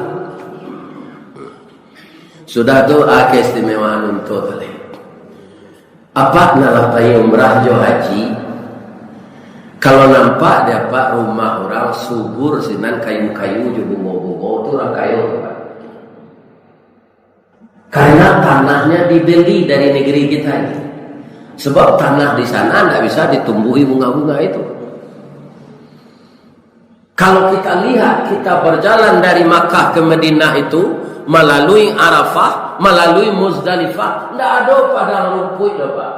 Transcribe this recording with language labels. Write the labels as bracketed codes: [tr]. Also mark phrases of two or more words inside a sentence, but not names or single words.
[min] sudah tu keistimewaan untuk tu. Apa nak pergi umrah jo haji? Kalau nampak dapat rumah orang subur sinan kayu-kayu jo bunga-bunga tu orang kayu. [id] Karena tanahnya dibeli dari negeri kita ini. Sebab tanah di sana tidak bisa ditumbuhi bunga-bunga itu. Kalau kita lihat, kita berjalan dari Makkah ke Madinah itu melalui Arafah, melalui Muzdalifah, tidak ada padang rumput Pak.